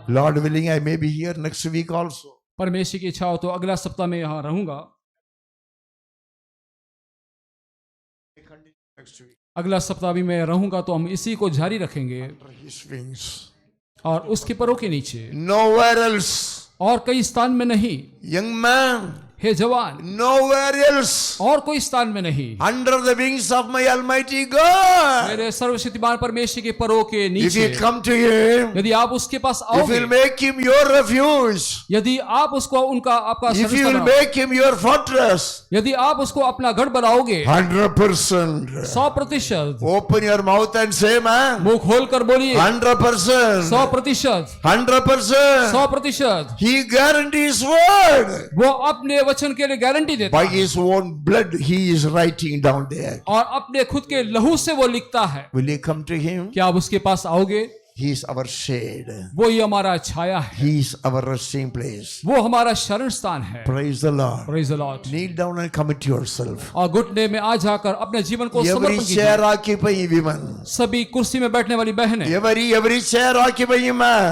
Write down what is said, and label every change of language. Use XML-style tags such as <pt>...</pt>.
<en>Lord willing, I may be here next week also.</en> <hi>परमेश्वर की इच्छा हो तो अगला सप्ताह में यहाँ रहूंगा।</hi> <en>Next week.</en> <hi>अगला सप्ताह भी मैं रहूंगा तो हम इसी को जारी रखेंगे</hi> <en>Under his wings.</en> <hi>और उसके परों के नीचे</hi> <en>Nowhere else.</en> <hi>और कई स्थान में नहीं।</hi> <en>Young man.</en> <hi>हे जवान,</hi> <en>Nowhere else.</en> <hi>और कोई स्थान में नहीं।</hi> <en>Under the wings of my Almighty God.</en> <hi>मेरे सर्वशक्तिमान परमेश्वर के परों के</hi> <en>If</en> <hi>नीचे</hi> <en>you come to Him,</en> <hi>यदि आप उसके पास</hi> <en>if</en> <hi>आओगे,</hi> <en>you'll make Him your refuge,</en> <hi>यदि आप उसको उनका आपका</hi> <en>if you</en> <hi>शरण</hi> <en>will</en> <hi>बनाओ,</hi> <en>make Him your fortress,</en> <hi>यदि आप उसको अपना गढ़ बनाओगे,</hi> <en>100%.</en> <hi>100%।</hi> <en>Open your mouth and say, man.</en> <hi>मुंह खोल कर बोलिए,</hi> <en>100%.</en> <hi>100%,</hi> <en>100%.</en> <hi>100%।</hi> <en>He guarantees word.</en> <hi>वो अपने वचन के लिए गारंटी देता</hi> <en>By</en> <hi>है</hi> <en>his own blood, he is writing down there.</en> <hi>और अपने खुद के लहू से वो लिखता है।</hi> <en>Will you come to him?</en> <hi>क्या आप उसके पास आओगे?</hi> <en>He is our shade.</en> <hi>वो ही हमारा छाया है,</hi> <en>He is our resting place.</en> <hi>वो हमारा शरण स्थान है।</hi> <en>Praise the Lord. Praise the Lord। Kneel down and commit yourself.</en> <hi>और घुटने में आ जाकर अपने जीवन को</hi> <en>Every</en> <hi>समर्पण</hi> <en>chair</en> <hi>कीजिए।</hi> <en>occupying women.</en> <hi>सभी कुर्सी में बैठने वाली बहनें,</hi> <en>Every chair occupying man.</en>